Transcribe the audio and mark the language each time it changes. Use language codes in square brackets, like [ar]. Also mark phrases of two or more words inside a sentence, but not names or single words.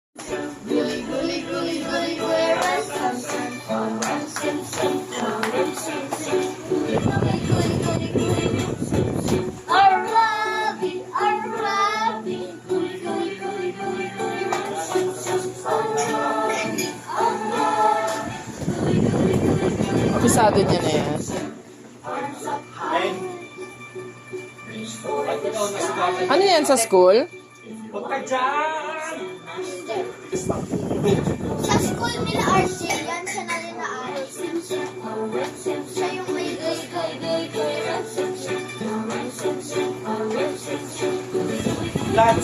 [en] Guli, guli, guli, guli, where I come from. Oh, rum, sim, sim, oh, rum, sim, sim. Guli, guli, guli, guli, guli. Arabi, Arabi. Guli, guli, guli, guli, guli, rum, sim, sim, oh, Arabi, Arabi. Guli, guli, guli, guli, guli. [tl] Kabisado niya na yan. [en] Arms up high. Reach for the sky. [tl] Ano yan sa school? Huwag ka dyan! Sa school nila RJ, yan siya na rin naaral. Siya yung may gay, gay, gay, gay. Lats,